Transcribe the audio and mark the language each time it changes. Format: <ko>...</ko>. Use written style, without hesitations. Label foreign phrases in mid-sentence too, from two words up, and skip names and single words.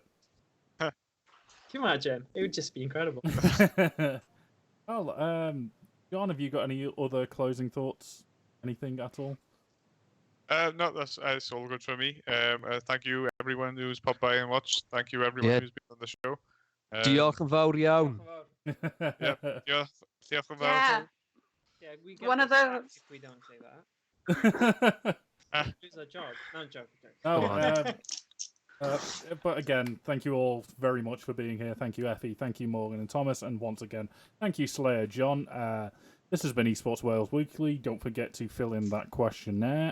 <en>Can you imagine? It would just be incredible. Well, John, have you got any other closing thoughts? Anything at all? No, that's all good for me. Thank you everyone who's popped by and watched. Thank you everyone who's been on the show.</en> <cy>Diolch yn fawr iawn. Diolch yn fawr.</cy> <en>Yeah, we get one of those. If we don't say that. Lose our job. No joke. But again, thank you all very much for being here. Thank you, Effie. Thank you, Morgan and Thomas. And once again, thank you, Slayer John. This has been Esports Wales Weekly. Don't forget to fill in that questionnaire.</en>